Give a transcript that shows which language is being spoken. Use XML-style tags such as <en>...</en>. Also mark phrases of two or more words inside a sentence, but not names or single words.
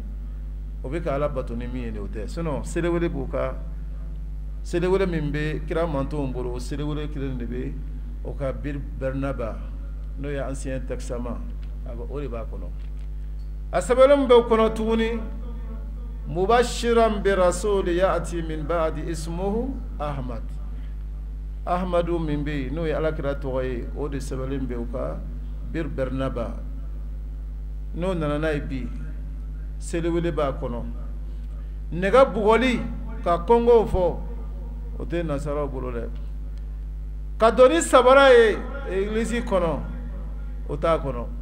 <bm>O bɛ ka Ala bato ni min ye de o tɛ. Sinon selewele b'u ka selewele min bɛ kira mantonw bolo, o selewele kelen de bɛ o ka Bir Bernaba n'o ye</bm> <fr>ancien testament,</fr> <bm>o de b'a kɔnɔ. A sɛbɛnlen bɛ o kɔnɔ tuguni,</bm> <ar>مبشرا برسول يأتي من بعد اسمه أحمد.</ar> <bm>Ahmadu min bɛ yen n'o ye Alakira tɔgɔ ye, o de sɛbɛnlen bɛ o ka Bir Bernaba. N'o nana n'a ye bi, selewele b'a kɔnɔ. Nɛgɛ bugɔli ka kɔngɔw fɔ, o tɛ nasaraw bolo dɛ. Ka don ni sabara ye église kɔnɔ, o t'a kɔnɔ.</bm>